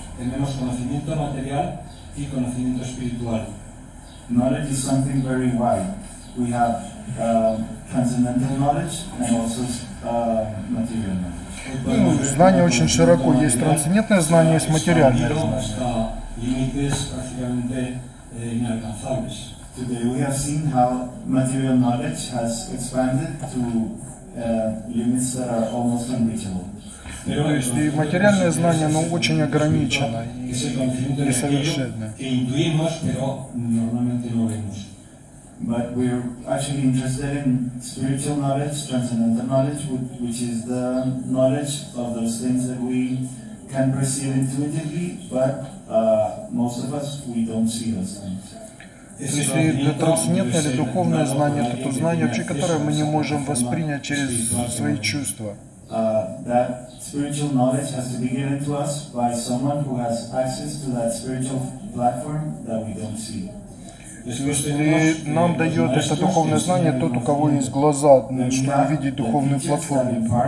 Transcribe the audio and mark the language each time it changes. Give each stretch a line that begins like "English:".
Spanish: Tenemos conocimiento material y conocimiento espiritual.
English: Knowledge is something very wide. We have transcendental knowledge and also material knowledge.
Russian: Ну, знание очень широко. Есть трансцендентное знание, есть материальное знание.
Spanish: Hasta límites prácticamente inalcanzables.
English: Today we have seen how material knowledge has expanded to limits that are almost unreachable.
Russian: То есть и материальное знание, оно очень ограничено и
Spanish: Es el conocimiento de aquello
Russian: несовершенно.
Spanish: que intuimos, pero normalmente no vemos.
English: But we're actually interested in spiritual knowledge, transcendental knowledge, which is the knowledge of those things that we can perceive intuitively, but most of us, we don't see those things.
Russian: То есть и трансцендентное или духовное знание, это то знание, вообще, которое мы не можем воспринять через свои чувства.
English: That spiritual knowledge has to be given to us by someone who has access to that spiritual platform that we don't see.
Russian: То есть и нам дает это духовное знание тот, у кого есть глаза, чтобы увидеть духовную платформу.